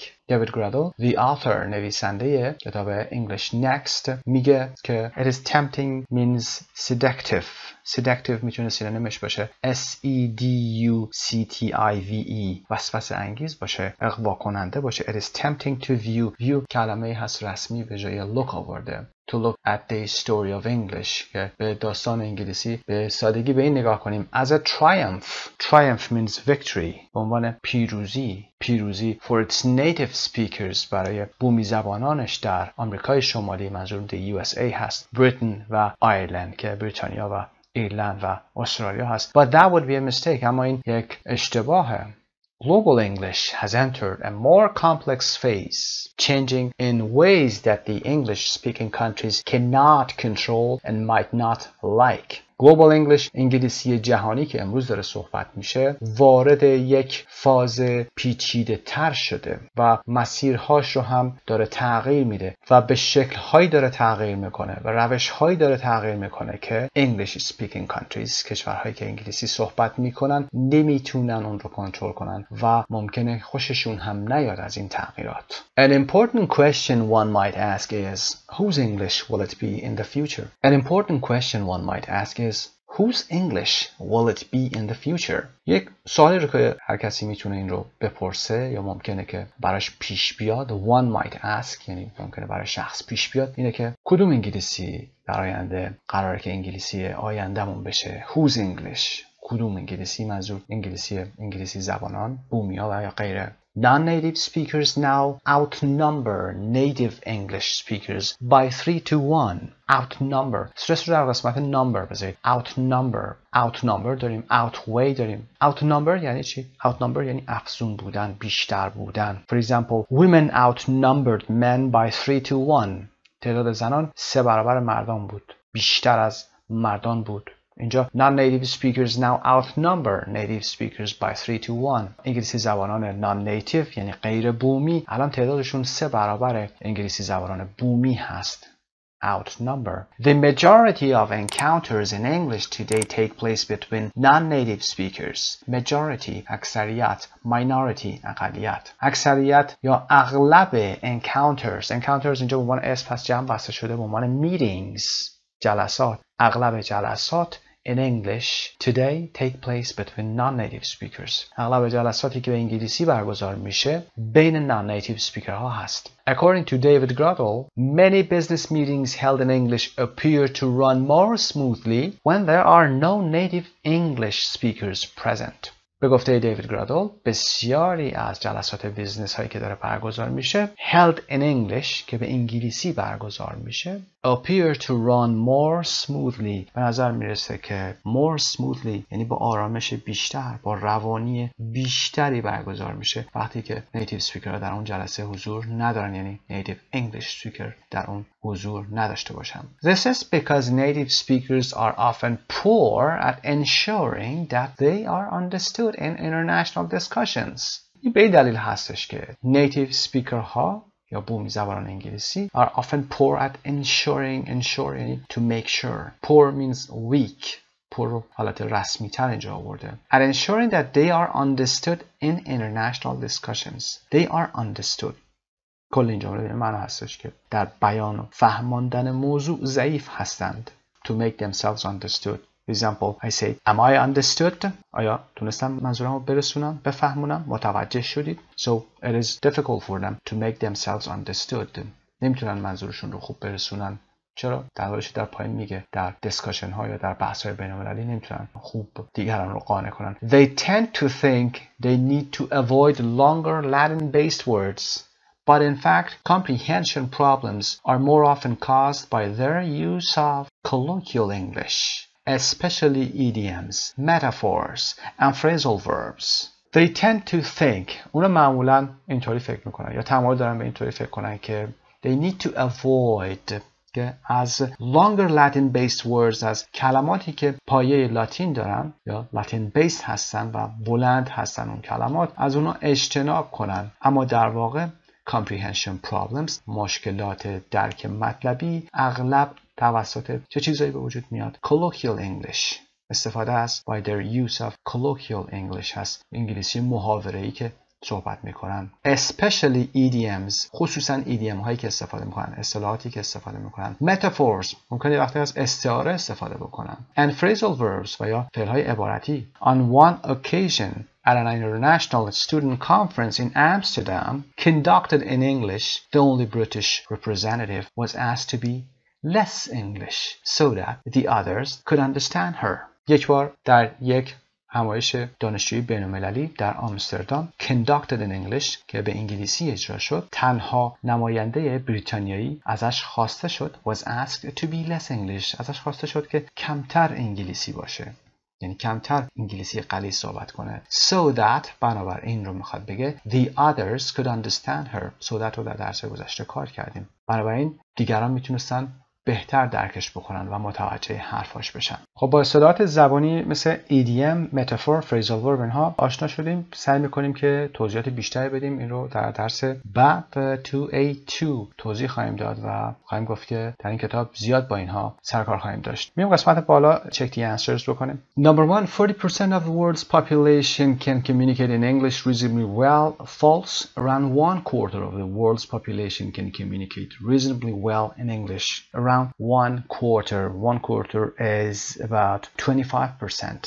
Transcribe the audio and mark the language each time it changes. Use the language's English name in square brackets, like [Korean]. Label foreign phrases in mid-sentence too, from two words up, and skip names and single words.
[English] David Grudel, the author، [Persian] نویسنده کتاب English Next، میگه که [English] it is tempting means seductive. [Persian] seductive میتونه سینونیمش باشه seductive، وسوسه انگیز باشه، اغوا کننده باشه. [English] It is tempting to view [Persian] کلمه هست رسمی به جای look آورده. [English] To look at the story of English، [Persian] که به داستان انگلیسی به سادگی به این نگاه کنیم [English] as a triumph means victory، [Persian] به عنوان پیروزی [English] for its native speakers، [Persian] برای بومی زبانانش در آمریکای شمالی، منظور the USA هست، بریتن و آیرلند که بریتانیا و ایرلند و استرالیا هست. [English] But that would be a mistake، [Persian] اما این یک اشتباهه. [English] Global English has entered a more complex phase, changing in ways that the English-speaking countries cannot control and might not like. Global English، [Persian] انگلیسی جهانی که امروز داره صحبت میشه، وارد یک فاز پیچیده تر شده و مسیرهاش رو هم داره تغییر میده و به شکلهایی داره تغییر میکنه و روشهایی داره تغییر میکنه که [English] English speaking countries، [Persian] کشورهایی که انگلیسی صحبت میکنن، نمیتونن اون رو کنترل کنن و ممکنه خوششون هم نیاد از این تغییرات. [English] An important question one might ask is, whose English will it be in the future? An important question one might ask is, whose English will it be in the future? [Persian] یک سوالی رو که هر کسی میتونه این رو بپرسه یا ممکنه که براش پیش بیاد، [English] one might ask، [Persian] یعنی ممکنه برای شخص پیش بیاد، اینه که کدوم انگلیسی در آینده قراره که انگلیسی آیندهمون بشه؟ [English] whose English، [Persian] کدوم انگلیسی، منظور انگلیسی زبانان، بومیا و یا غیره. [English] Non-native speakers now outnumber native English speakers by 3 to 1. [Persian] Outnumber. استرس رو در قسمت number بذارید. Outnumber داریم. Outweigh داریم. Outnumber یعنی چی؟ Outnumber یعنی افزون بودن، بیشتر بودن. [English] For example, women outnumbered men by 3 to 1. [Persian] تعداد زنان 3 برابر مردان بود، بیشتر از مردان بود. [English] اینجا non-native speakers now outnumber native speakers by 3 to 1. [Persian] انگلیسی زبانان non-native یعنی غیر بومی الان تعدادشون 3 برابر انگلیسی زبانان بومی هست. [English] Outnumber. The majority of encounters in English today take place between non-native speakers. [Persian] Majority اکثریت، minority اقلیت. اکثریت یا اغلب encounters اینجا به عنوان اسم پس جمع بسته شده به عنوان meetings جلسات. اغلب جلسات [English] in English today take place between non-native speakers. [Persian] اغلب جلساتی که به انگلیسی برگزار میشه بین [English] non-native speaker [Persian] ها هست. [English] According to David Grottle, many business meetings held in English appear to run more smoothly when there are no native English speakers present. [Persian] به گفته دیوید گرادل بسیاری از جلسات بیزنس هایی که داره برگزار میشه [English] held in English [Persian] که به انگلیسی برگزار میشه [English] appear to run more smoothly [Persian] به نظر میرسه که [English] more smoothly [Persian] یعنی با آرامش بیشتر با روانی بیشتری برگزار میشه وقتی که [English] native speaker [Persian] ها در اون جلسه حضور ندارن یعنی [English] native English speaker [Persian] در اون حضور نداشته باشن. [English] This is because native speakers are often poor at ensuring that they are understood in international discussions. [Persian] این به دلیل هستش که [English] native speaker [Persian] ها یا بومی زبانان انگلیسی [English] are often poor at ensuring to make sure. Poor means weak. poor [Persian] رو حالت رسمی تر اینجا آورده. [English] At ensuring that they are understood in international discussions. They are understood. [Persian] کل این جمله به این معنا هستش که در بیان و فهماندن موضوع ضعیف هستند. [English] To make themselves understood. For example, I say, am I understood? [Persian] آیا تونستم منظورم رو برسونم، بفهمونم، متوجه شدید؟ [English] So it is difficult for them to make themselves understood. [Persian] نمیتونن منظورشون رو خوب برسونن. چرا؟ در حالش در پایین میگه در دیسکاشن ها یا در بحث های بین المللی نمیتونن خوب دیگران رو قانع کنن. [English] They tend to think they need to avoid longer Latin-based words. But in fact, comprehension problems are more often caused by their use of colloquial English, especially idioms, metaphors, and phrasal verbs. They tend to think, [Persian] اونا معمولاً اینطوری فکر میکنن یا تمایل دارن به اینطوری فکر کنن که [English] they need to avoid [Persian] که از [English] longer Latin-based words [Persian] از کلماتی که پایه لاتین دارن یا Latin-based هستن و بلند هستن اون کلمات از اونا اجتناب کنن اما در واقع [English] comprehension problems [Persian] مشکلات درک مطلبی اغلب توسط چه چیزایی به وجود میاد؟ [English] colloquial English [Persian] استفاده است [English] by their use of colloquial English [Persian] هست انگلیسی محاوره‌ای که صحبت میکنن [English] especially idioms [Persian] خصوصا idiom هایی که استفاده میکنن اصطلاحاتی که استفاده میکنن metaphors ممکنه وقتی از استعاره استفاده بکنن and [English] phrasal verbs [Persian] و یا فعل های عبارتی [English] on one occasion at an international student conference in Amsterdam conducted in English the only British representative was asked to be less English so that the others could understand her [Persian] یک بار در یک همایش دانشجویی بین‌المللی در آمستردام [English] conducted in English [Persian] که به انگلیسی اجرا شد تنها نماینده بریتانیایی ازش خواسته شد [English] was asked to be less English [Persian] ازش خواسته شد که کمتر انگلیسی باشه یعنی کمتر انگلیسی غلیظ صحبت کنه [English] so that [Persian] بنابر این رو میخواد بگه [English] the others could understand her so that [Persian] رو در درس گذشته کار کردیم بنابراین دیگران میتونستن بهتر درکش بکنن و متوجه حرفاش بشن. خب با اصطلاحات زبانی مثل [English] idiom, metaphor, phrasal verb [Persian] اینها آشنا شدیم. سعی میکنیم که توضیحات بیشتری بدیم. این رو در درس بعد 2A2 توضیح خواهیم داد و خواهیم گفت که در این کتاب زیاد با اینها سرکار خواهیم داشت. میریم قسمت بالا [English] check the answers [Persian] بکنیم. [English] Number 1, 40% of the world's population can communicate in English reasonably well. False. Around 1/4 of the world's population can communicate reasonably well in English. Around 1/4. 1/4 is about 25%.